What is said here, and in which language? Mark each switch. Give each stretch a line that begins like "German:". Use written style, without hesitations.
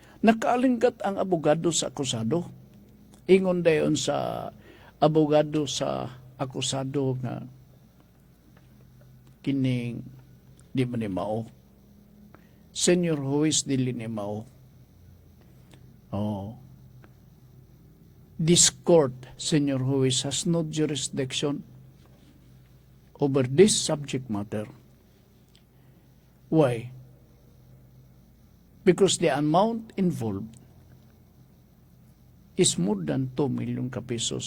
Cebuano: Nakaalinggat ang abogado sa akusado. Ingon dayon sa abogado sa akusado nga kining di man ni mao. Senior Huwis dili ni mao. Oh.
English: This court, Senior Huwis, has no jurisdiction over this subject matter. Why? Because the amount involved is more than 2 million ka pesos.